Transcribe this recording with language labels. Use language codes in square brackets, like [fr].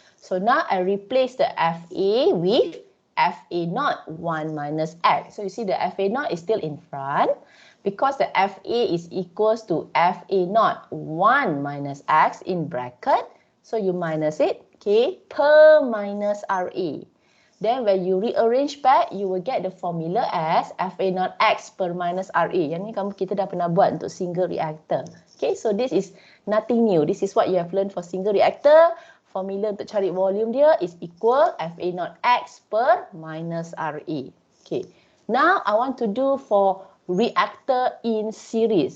[en] So now I replace the FA with FA naught 1 minus X. So you see the FA naught is still in front because the FA is equals to FA naught 1 minus X in bracket. So you minus it, okay, per minus RA. Then when you rearrange back, you will get the formula as FA naught X per minus RA. [ms] Yang ni kita dah pernah buat untuk single reactor. [en] Okay, so this is nothing new. This is what you have learned for single reactor. Formula [ms] untuk cari volume dia [en] is equal FA naught X per minus RA. Okay. Now, I want to do for reactor in series.